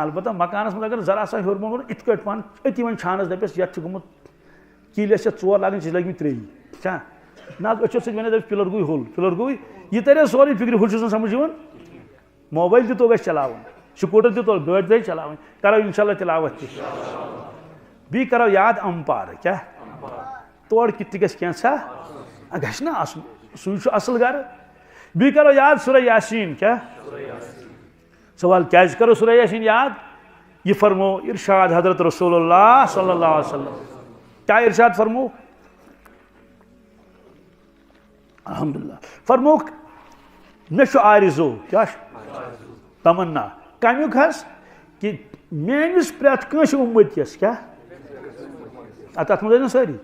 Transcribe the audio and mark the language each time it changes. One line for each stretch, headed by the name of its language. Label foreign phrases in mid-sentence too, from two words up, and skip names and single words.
Kashmiri: البتہ مکانس منٛز اگر
Urdu: ذرا سا
Kashmiri: ہیوٚر بۄن کوٚر یِتھ کٲٹھۍ پہن أتی وۄنۍ چھانس دپٮ۪س یتھ چھُ گوٚمُت کِلۍ ٲسۍ 4 لاگٕنۍ ژےٚ چھِ لٔگمٕتۍ 3 چھا نہ حظ أچھو سۭتۍ ونے دپٮ۪س پِلر گوٚے ہوٚل پِلر گوٚے یہِ ترِ سورُے فِکرِ ہُہ چھُس نہٕ سمجھ یِوان موبایل تہِ توٚگ اَسہِ چلاوُن سکوٗٹر تہِ توٚگ گٲڑۍ تہِ چلاوٕنۍ کرو
Arabic: انشاء اللہ
Kashmiri: تِلاوت تہِ بیٚیہِ کرو یاد امپارٕ کیٛاہ تورٕ کِتھ تہِ گژھِ کینٛژھا گژھِ نہ آسُن سُے چھُ اصل گرٕ بیٚیہِ کرو یاد سورہ یاسیٖن کیٛاہ سوال کیٛازِ کرو سورہ یاسیٖن یاد یہ فرمو ارشاد حضرت رسول اللہ
Arabic: صلی اللہ علیہ وسلم
Kashmiri: کیا ارشاد فرمو الحمدللہ فرموک مےٚ چھُ آرزو کیٛاہ چھُ تمنا کمیُک حظ کہ میٲنِس پرٛٮ۪تھ کٲنٛسہِ اُمتِیس کیٛاہ تتھ منٛز ٲسۍ نہ سٲری